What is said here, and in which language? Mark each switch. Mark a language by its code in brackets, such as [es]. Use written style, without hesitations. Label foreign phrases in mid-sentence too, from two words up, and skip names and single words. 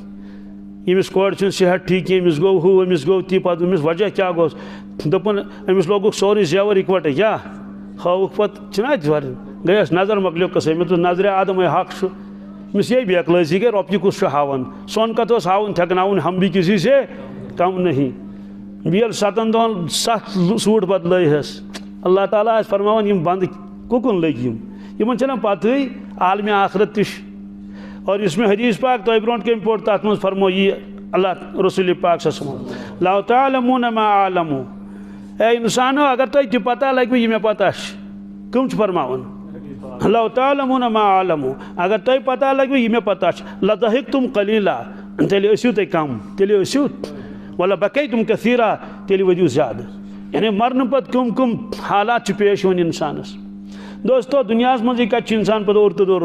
[ks] ییٚمِس کورِ چھُنہٕ صحت ٹھیٖک کینٛہہ أمِس گوٚو ہُہ أمِس گوٚو تہِ پَتہٕ أمِس وجہ کیٛاہ گوٚس دوٚپُن أمِس لوگُکھ سورُے زیوَر اِکوَٹَے کیٛاہ ہٲوُکھ پَتہٕ چھِنہ اَتہِ وَرِ گٔیَس نظر مۄکلیو قٕصَے مےٚ دوٚپ نظرِ آدمٕے حق چھُ أمِس یے بے عقلٲزی گٔے رۄپیہِ کُس چھُ ہاوان سۄن کَتھ اوس ہاوُن تھٮ۪کناوُن [ur] ہم بھی کسی سے کم نہیں [ks] بیٚیہِ ییٚلہِ 7 دۄہَن 7 سوٗٹ بدلٲیہَس اللہ تعالیٰ آسہِ فرماوان یِم بنٛد کُکُن لٔگۍ یِمن چھَنہ پَتہٕے عالمِ آخرت تہِ چھُ اور یُس مےٚ حدیٖث پاک تۄہہِ برونٛٹھ کَنۍ پوٚر تَتھ منٛز فرمو یہِ اللہ رسول پاک [ar] صلی اللہ علیہ وسلم لو تعلمون ما اعلمو [ks] اے اِنسانو اگر تۄہہِ تہِ پتہ لگوٕ یہِ مےٚ پتہ چھِ کٕم چھِ فرماوان [ar] لو تعلمون ما اعلمو [ks] اگر تۄہہِ پتہ لگوٕ یہِ مےٚ پتہ چھِ [ar] لضحکتم قلیلا [ks] تیٚلہِ ٲسِو تُہۍ کم تیٚلہِ ٲسِو [ar] ولبکیتم کثیرا [ks] تیٚلہِ ؤدِو زیادٕ یعنی مرنہٕ پتہٕ کٕم حالات چھِ پیش یِوان اِنسانس دوستو دُنیاہس منٛزٕے کتہِ چھُ اِنسان پتہٕ اور تہٕ دور